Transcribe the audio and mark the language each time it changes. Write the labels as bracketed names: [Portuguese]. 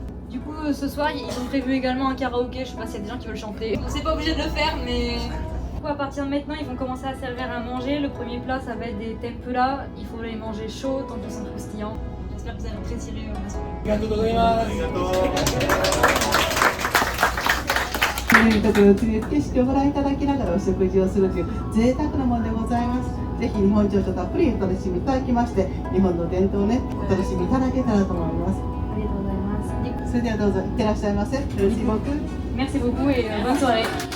[French] Du coup, ce soir, ils ont prévu également un karaoké. Je sais pas s'il y a des gens qui veulent chanter. C'est pas obligé de le faire, mais du coup, à partir de maintenant, ils vont commencer à servir à manger. Le premier plat, ça va être des tempura. Il faut les manger chauds tant qu'ils sont croustillants. J'espère que vous allez apprécier la soirée. [Japanese] と景色をご覧いただきながらお食事をするという贅沢なものでございます。ぜひ日本情緒たっぷりお楽しみいただきまして、日本の伝統をね、お楽しみいただけたらと思います。ありがとうございます。それではどうぞいってらっしゃいませ。 [French] Merci beaucoup. Merci beaucoup et bonne soirée.